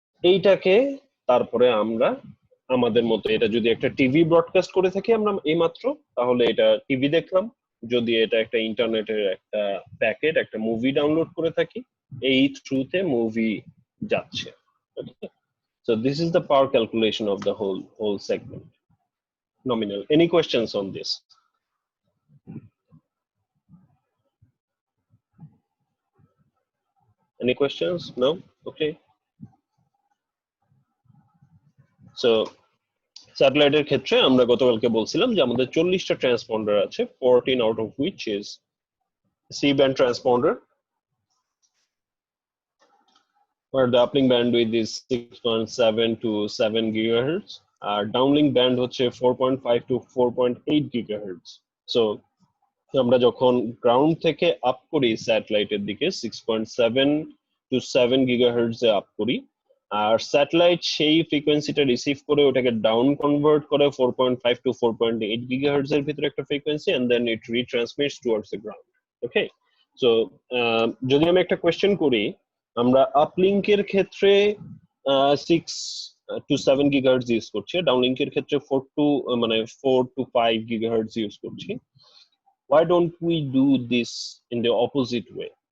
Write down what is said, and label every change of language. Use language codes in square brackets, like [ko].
[bn] এইটাকে তারপরে আমরা আমাদের মতো, এটা যদি একটা টিভি ব্রডকাস্ট করে থাকি আমরা এইমাত্র, তাহলে এটা টিভি দেখলাম। যদি এটা একটা ইন্টারনেটের একটা প্যাকেট, একটা মুভি ডাউনলোড করে থাকি, এই থ্রুতে মুভি যাচ্ছে। [en] So this is the power calculation of the whole segment. Nominal. Any questions on this? Any questions? No? Okay. [bn] So স্যাটেলাইটের ক্ষেত্রে আমরা গতকালকে বলছিলাম যে আমাদের 40টা ট্রান্সপন্ডার আছে, [en] 14 out of which is C band transponder, where the uplink bandwidth is 6.7 to 7 gigahertz. Downlink band হচ্ছে 4.5 to 4.8 gigahertz. [bn] So আমরা যখন গ্রাউন্ড থেকে আপ করি স্যাটেলাইটের দিকে 6.7 to 7 gigahertz এ আপ করি, আর স্যাটেলাইট সেই ফ্রিকোয়েন্সিটা রিসিভ করে ওটাকে ডাউন কনভার্ট করে 4.5 to 4.8 gigahertz এর ভিতরে একটা frequency, [en] and then it retransmits towards the ground. [bn] Okay, so যদি আমি একটা কোয়েশ্চেন করি, আমরা আপলিংকের ক্ষেত্রে 6 to 7 gigahertz ইউজ করছি, ডাউনলিংকের ক্ষেত্রে 4 to 5 gigahertz ইউজ করছি. [en] Why don't we do this in the opposite way?